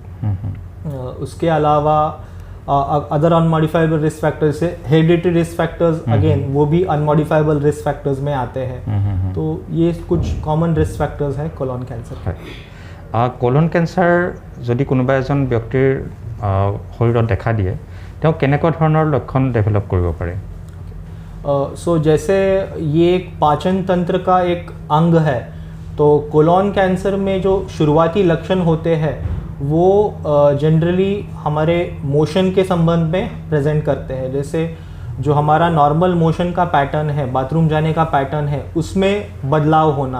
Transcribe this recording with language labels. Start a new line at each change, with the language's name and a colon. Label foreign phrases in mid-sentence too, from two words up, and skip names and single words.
Hindi: उसके अलावा
English: other unmodifiable risk factors
Hindi: से
English: hereditary risk factors,
Hindi: अगेन वो भी
English: unmodifiable risk factors
Hindi: में आते हैं। तो ये कुछ
English: common risk factors
Hindi: हैं
English: colon cancer. colon cancer
Assamese: यदि कोনোবা এজন ব্যক্তিৰ শৰীৰত দেখা দিয়ে, তেওঁ কেনেকুৱা ধৰণৰ লক্ষণ ডেভেলপ কৰিব পাৰে।
Hindi: सो जैसे ये एक पाचन तंत्र का एक अंग है, तो
English: colon cancer
Hindi: में जो शुरुआती लक्षण होते हैं वो जनरली हमारे मोशन के संबंध में प्रेजेंट करते हैं। जैसे जो हमारा
English: normal motion
Hindi: का पैटर्न है, बाथरूम जाने का पैटर्न है, उसमें बदलाव होना।